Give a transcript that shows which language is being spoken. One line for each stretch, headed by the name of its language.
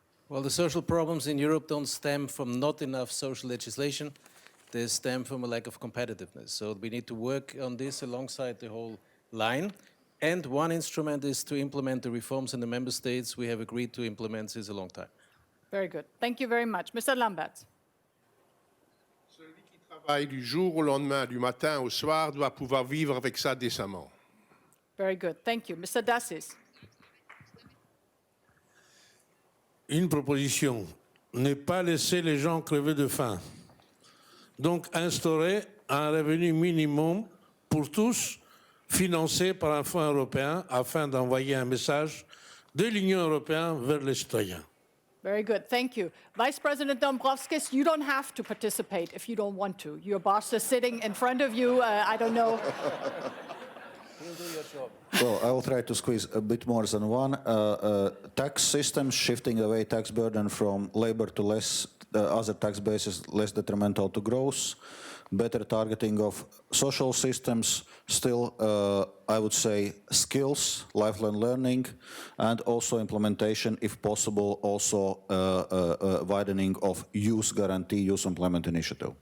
English: Well, the social problems in Europe don't stem from not enough social legislation. They stem from a lack of competitiveness. So we need to work on this alongside the whole line. And one instrument is to implement the reforms in the member states we have agreed to implement since a long time. Very good. Thank you very much. Mr. Lamberts.
French: Celui qui travaille du jour au lendemain, du matin au soir, doit pouvoir vivre avec ça décemment.
English: Very good. Thank you. Mr. Dassis.
French: Une proposition, ne pas laisser les gens crever de faim. Donc instaurer un revenu minimum pour tous, financé par un fonds européen, afin d'envoyer un message de l'Union européenne vers les citoyens.
English: Very good. Thank you. Vice President Dombrovskis, you don't have to participate if you don't want to. Your boss is sitting in front of you. I don't know. Well, I will try to squeeze a bit more than one. Tax systems, shifting away tax burden from labor to less other tax bases, less detrimental to growth, better targeting of social systems, still, I would say, skills, lifelong learning, and also implementation, if possible, also widening of youth guarantee, youth employment initiative.